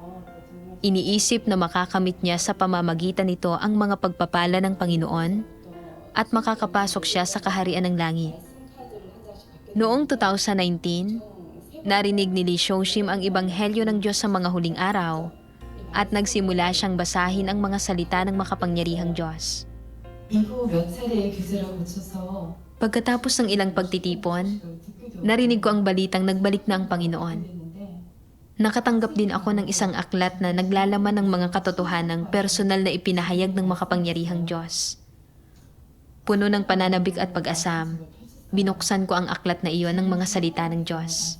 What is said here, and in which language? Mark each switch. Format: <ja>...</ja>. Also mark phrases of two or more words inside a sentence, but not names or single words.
<tl>Iniisip na makakamit niya sa pamamagitan nito ang mga pagpapala ng Panginoon at makakapasok siya sa kaharian ng langit. Noong 2019, narinig ni Lee Shoshim ang ebanghelyo ng Diyos sa mga huling araw at nagsimula siyang basahin ang mga salita ng makapangyarihang Diyos.</tl> <ko>이후 몇 차례의 규제를 거쳐서</ko> <tl>Pagkatapos ng ilang pagtitipon, narinig ko ang balitang nagbalik na ang Panginoon. Nakatanggap din ako ng isang aklat na naglalaman ng mga katotohanang personal na ipinahayag ng makapangyarihang Diyos. Puno ng pananabik at pag-asam, binuksan ko ang aklat na iyon ng mga salita ng Diyos.</tl>